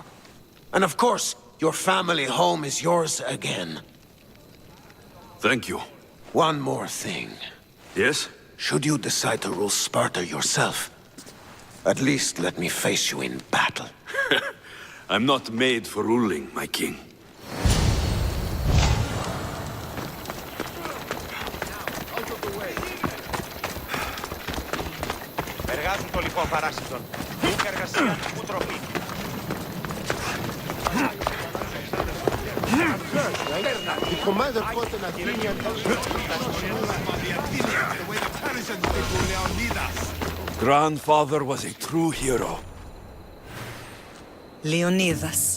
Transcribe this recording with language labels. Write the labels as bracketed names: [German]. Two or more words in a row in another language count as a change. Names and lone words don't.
[English] And of course, your family home is yours again. Thank you. One more thing. Yes? Should you decide to rule Sparta yourself, at least let me face you in battle. I'm not made for ruling, my king. [Greek] Εργάζουν το λοιπόν παράσιτον. Ούκ εργασία, ου τροφή. [English] The commander fought an Athenian Grandfather was a true hero. Leonidas.